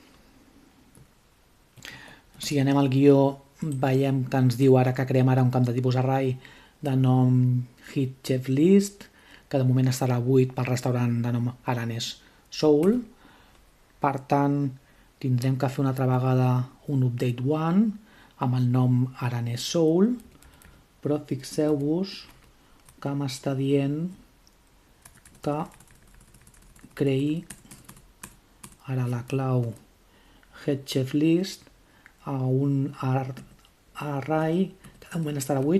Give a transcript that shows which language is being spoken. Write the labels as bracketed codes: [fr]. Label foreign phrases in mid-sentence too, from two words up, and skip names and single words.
[ca] Si anem al guió, veiem que ens diu ara que creem ara un camp de tipus array de nom Hit Chef List, que de moment estarà buit pel restaurant de nom Aranès Soul. Per tant, tindrem que fer una altra vegada un [en] update one [ca] amb el nom Aranès Soul, però fixeu-vos que m'està dient que creï ara la clau Head Chef List a un array que de moment estarà buit.